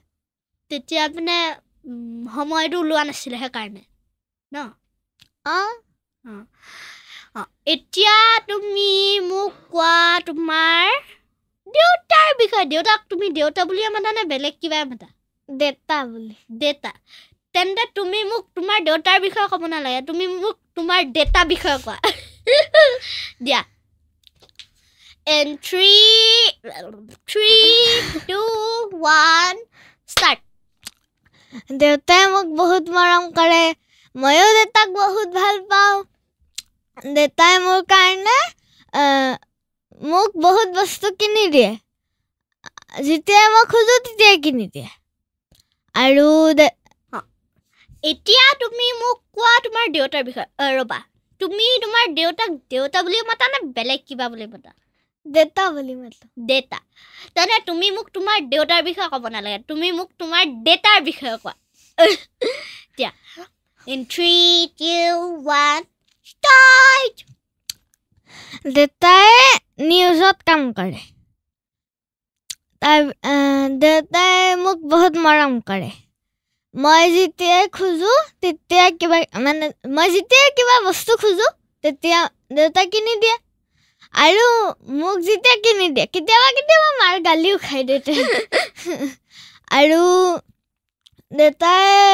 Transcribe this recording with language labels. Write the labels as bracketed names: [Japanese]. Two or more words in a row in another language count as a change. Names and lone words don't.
[Assamese] তেতিয়া মানে সময়টো ওলোৱা নাছিলে সেইকাৰণে ন এতিয়া তুমি মোক কোৱা তোমাৰ দেউতাৰ বিষয়ে দেউতাক তুমি দেউতা বুলিয়ে মাতা নে বেলেগ কিবা মাতা দেউতা তেন্তে তুমি মোক তোমাৰ দেউতাৰ বিষয়ে ক'ব নালাগে তুমি মোক তোমাৰ দেউতা বিষয়ে কোৱা দিয়া [English] in 3 2 1 start [Assamese] দেউতাই মোক বহুত মৰম কৰে ময়ো দেউতাক বহুত ভাল পাওঁ দেউতাই মোৰ কাৰণে মোক বহুত বস্তু কিনি দিয়ে যেতিয়া মই খোজো তেতিয়াই কিনি দিয়ে আৰু এতিয়া তুমি মোক কোৱা তোমাৰ দেউতাৰ বিষয়ে ৰ'বা তুমি তোমাৰ দেউতাক দেউতা বুলি মাতা নে বেলেগ কিবা বুলি মাতা দেউতা বুলি মাতো দেউতা তেনে তুমি মোক তোমাৰ দেউতাৰ বিষয়ে ক'ব নালাগে তুমি মোক তোমাৰ দেউতাৰ বিষয়ে কোৱা দিয়া [English] in 3 2 1 start [Assamese] দেউতাই নিউজত কাম কৰে দেউতাই মোক বহুত মৰম কৰে মই যেতিয়াই খোজো তেতিয়া মই যেতিয়াই কিবা বস্তু খোজো তেতিয়া দেউতাই কিনি দিয়ে আৰু মোক যেতিয়া কিনি দিয়ে কেতিয়াবা মাৰ গালিও খাই দেউতাই আৰু দেউতাই